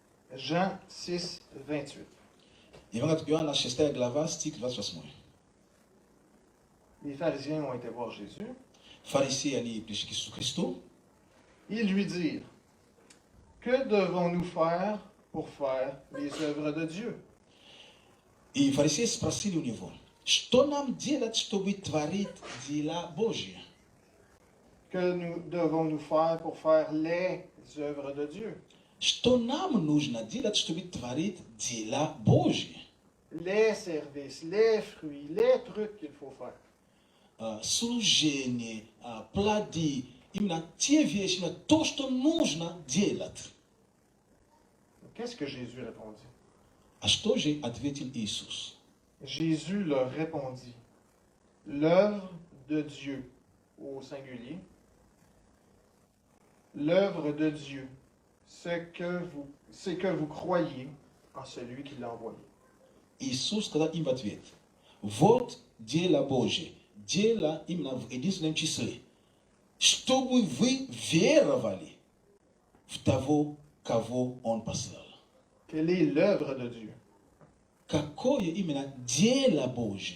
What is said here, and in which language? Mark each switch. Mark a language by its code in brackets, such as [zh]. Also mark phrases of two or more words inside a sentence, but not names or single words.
[fr] Jean 6, 28. [ru] Евангелието Йоанна 6 глава, стих 28. [fr] Les pharisiens ont été voir Jésus. [ru] Фарисеи, они пришли к Иисусу Христу. [fr] Ils lui dirent, que devons-nous faire pour faire les œuvres de Dieu? [ru] И фарисеи спросили у него, что нам делать, чтобы творить дела Божьи? [fr] Que devons-nous faire pour faire les œuvres de Dieu? [ru] Что нам нужно делать, чтобы творить дела Божьи? [fr] Les services, les fruits, les trucs qu'il faut faire. [ru] Служение, плоды, именно те вещи, именно то, что нужно делать. [fr] Qu'est-ce que Jésus répondit? [ru] А что же ответил Иисус? [fr] Jésus leur répondit, l'œuvre de Dieu, au singulier, l'œuvre de Dieu, c'est que vous croyez en celui qui l'a envoyé. [ru] Иисус сказал им в ответ, вот дело Божье, дело именно в единственном числе, чтобы вы веровали в того, кого Он послал. [fr] Quelle est l'œuvre de Dieu? [ru] Какое именно дело Божье?